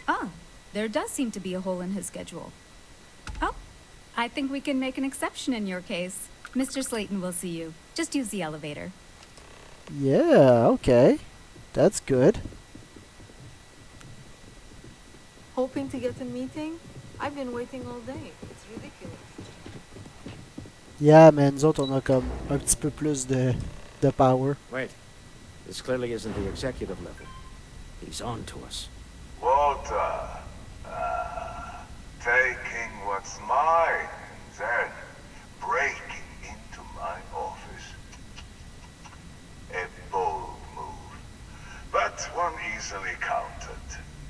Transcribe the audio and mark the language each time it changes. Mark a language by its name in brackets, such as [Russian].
[English] Ah, there does seem to be a hole in his schedule. Oh, I think we can make an exception in your case. Mr. Slayton will see you. Just use the elevator. Yeah, okay. That's good. Hoping to get a meeting? I've been waiting all day. It's ridiculous. Yeah, man, [French] nous autres, on a comme un petit peu plus de power. [English] Wait. This clearly isn't the executive level. He's on to us. Walter, taking what's mine and then breaking into my office. A bold move, but one easily countered.